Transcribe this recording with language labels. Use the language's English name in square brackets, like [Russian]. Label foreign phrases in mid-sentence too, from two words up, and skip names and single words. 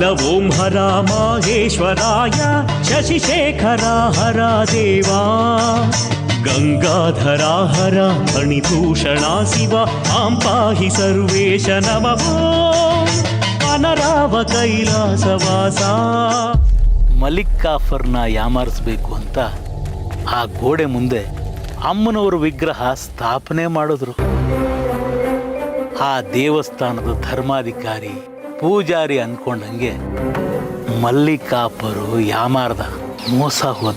[Sanskrit] ओं हरा माहेश्वराय शशिशेखरा हरा देवा गंगाधरा हरा फणिभूषणा शिव मां पाहि सर्वेश नमः अनराव कैलासवास. [Kannada] ಮಲಿಕ್ ಕಾಫರ್ನ ಯಾಮಾರಿಸ್ಬೇಕು ಅಂತ ಆ ಗೋಡೆ ಮುಂದೆ ಅಮ್ಮನವರ ವಿಗ್ರಹ ಸ್ಥಾಪನೆ ಮಾಡಿದ್ರು. ಆ ದೇವಸ್ಥಾನದ ಧರ್ಮಾಧಿಕಾರಿ ಪೂಜಾರಿ ಅನ್ಕೊಂಡಂಗೆ ಮಲ್ಲಿಕಾಪರು ಯಾಮಾರ್ದ, ಮೋಸ ಹೋದ.